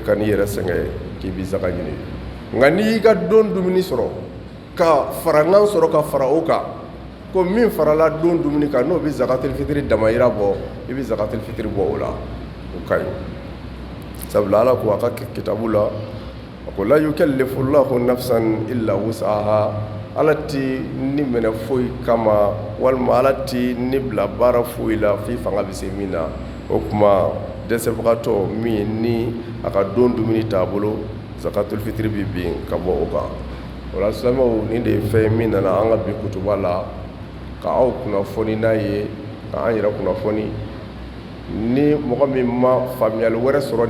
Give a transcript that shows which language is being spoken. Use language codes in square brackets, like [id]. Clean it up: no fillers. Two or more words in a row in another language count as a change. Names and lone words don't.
[bm] ka n'i yɛrɛ sɛgɛn k'i bɛ zaka ɲini nka n'i y'i ka don dumuni sɔrɔ ka faranan sɔrɔ ka fara o kan ko min farala don dumuni kan n'o bɛ [ar] زكاة الفطر [bm] damayira bɔ i bɛ [ar] زكاة الفطر [bm] bɔ o la o ka ɲi sabula Ala ko a ka kitabu la a ko [ar] لا يكلف الله نفسا إلا وسعها [bm] Ala ti ni minɛ foyi kama walima Ala ti ni bila baara foyi la f'i fanga bɛ se min na o kuma dɛsɛbagatɔ min ni a ka don dumuni t'a bolo [ar] زكاة الفطر [bm] bɛ bin ka bɔ o kan. O la silamɛw nin de ye fɛn min nana an ka bi kutuba la ka aw kunnafoni n'a ye ka an yɛrɛ kunnafoni ni mɔgɔ min ma faamuyali wɛrɛ sɔrɔ